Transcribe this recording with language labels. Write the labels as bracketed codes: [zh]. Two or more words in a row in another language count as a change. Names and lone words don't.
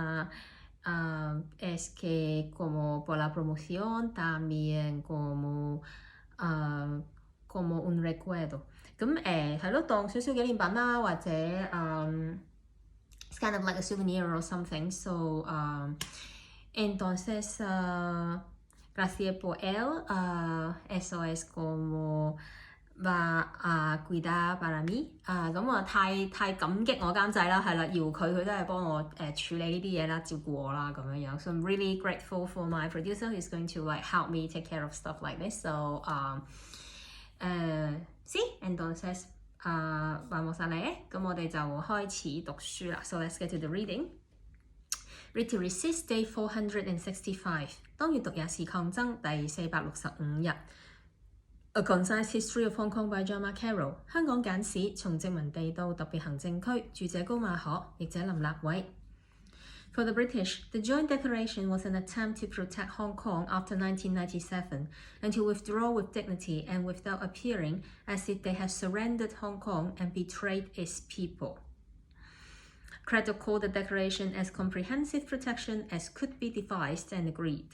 [es] Es que como por la promoción también como un recuerdo. [yue] 咁係咯，當少少紀念品啦，或者 [en] it's kind of like a souvenir or something. [es] So entonces gracias por él. Eso es como va a cuidar para mí. [yue] 咁我太感激我監製啦，係啦，搖佢都係幫我處理呢啲嘢啦，照顧我啦咁樣樣。 [en] So I'm really grateful for my producer who's going to like help me take care of stuff like this. [es] So sí, entonces vamos a leer. [yue] 咁我哋就開始讀書啦。 [en] So let's get to the reading. Read to Resist Day 465. [yue] 當閱讀也是抗爭第465 日。 [en] A Concise History of Hong Kong by Carroll. [yue] 香港簡史從殖民地到特別行政區，著者高馬可，譯者林立偉。 [en] For the British, the Joint Declaration was an attempt to protect Hong Kong after 1997 and to withdraw with dignity and without appearing as if they had surrendered Hong Kong and betrayed its people. Carroll called the declaration as comprehensive protection as could be devised and agreed.